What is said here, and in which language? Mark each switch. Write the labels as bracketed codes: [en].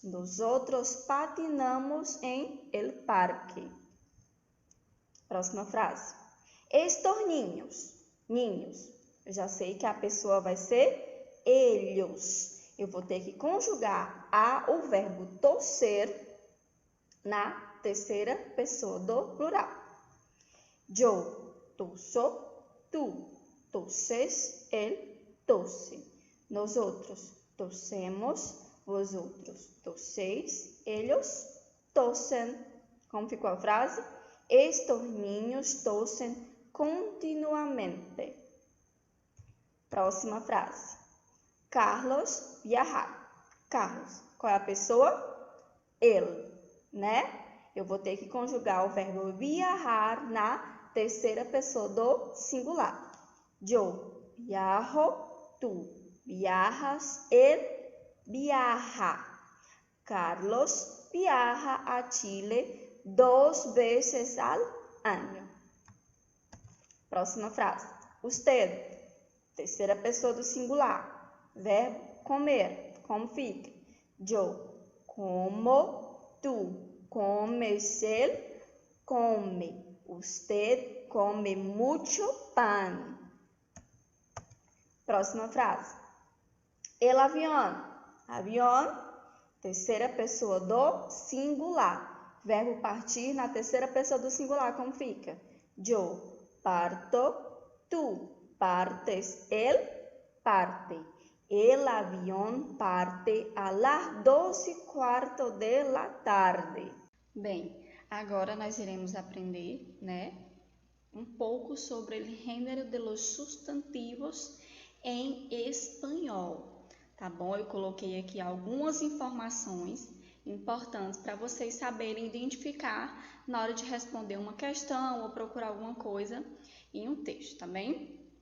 [es] Nosotros patinamos en el parque. Próxima frase. Estos niños. [pt] Eu já sei que a pessoa vai ser ellos. Eu vou ter que conjugar o verbo toser na terceira pessoa do plural. [es] Yo toso, tú toses, él tose. Nosotros tosemos, vosotros toseis, ellos tosen. [pt] Como ficou a frase? [es] Estos niños tosen continuamente. Próxima frase. Carlos viajar. [pt] Carlos, qual é a pessoa? Ele, né? Eu vou ter que conjugar o verbo viajar na terceira pessoa do singular. [es] Yo viajo, tú viajas, él viaja. Carlos viaja a Chile 2 veces al año. [pt] Próxima frase. Usted, terceira pessoa do singular. Verbo comer. Como fica? [es] Yo como, tú comes, él come. Usted come mucho pan. Próxima frase. El avión. [pt] Avión, terceira pessoa do singular. Verbo partir na terceira pessoa do singular. Como fica? [es] Yo parto, tú partes, él parte. El avión parte a las 2:15 de la tarde. [pt] Bem, agora nós iremos aprender, um pouco sobre o gênero [es] de los sustantivos [pt] em espanhol, tá bom? Eu coloquei aqui algumas informações importantes para vocês saberem identificar na hora de responder uma questão ou procurar alguma coisa em um texto, tá bem?